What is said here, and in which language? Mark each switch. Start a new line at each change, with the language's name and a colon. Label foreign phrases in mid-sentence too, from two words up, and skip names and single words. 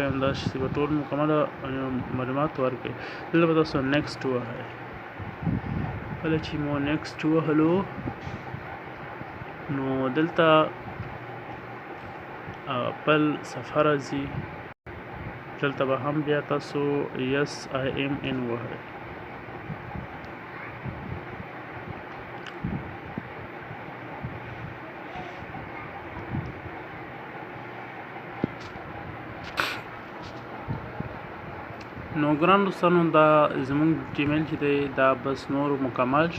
Pashto: همداسې به ټول مکمله معلومات ورکړئ. دلته به تاسو نیکسټ ووهئ. کله چې مو نیکسټ ووهلو نو دلته بل صفحه راځي. دلته به هم بیا تاسو
English: yes I am in
Pashto: ووهئ. نو ګران دوستانو دا زمونږ جیمیل چې دی دا بس نور مکمل شو.